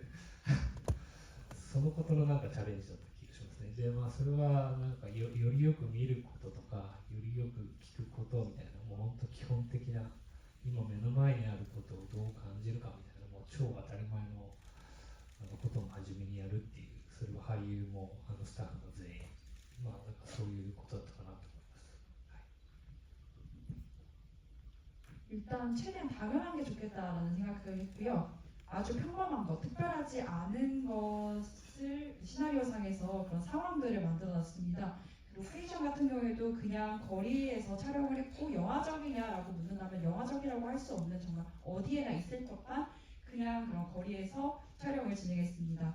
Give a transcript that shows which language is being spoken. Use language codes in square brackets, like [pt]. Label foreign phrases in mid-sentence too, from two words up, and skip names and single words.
[ja] そのことのなんかチャレンジだった気がしますね。で、まあ、それはなんかよりよく見ることとか、よりよく聞くことみたいな、もう本当基本的な、今目の前にあることをどう感じるかみたいな、もう超当たり前のことを真面目にやるっていう、それは俳優もスタッフも全員、まあ、なんかそういうことだったかなと思います。はい、 [ko] 일단 최대한 당연한 게 좋겠다라는 생각을 했고요. 아주 평범한 것, 특별하지 않은 것을 시나리오상에서 그런 상황들을 만들어놨습니다. 그리고 프리전 같은 경우에도 그냥 거리에서 촬영을 했고, 영화적이냐라고 묻는다면 영화적이라고 할 수 없는 정말 어디에나 있을 법한 그냥 그런 거리에서 촬영을 진행했습니다.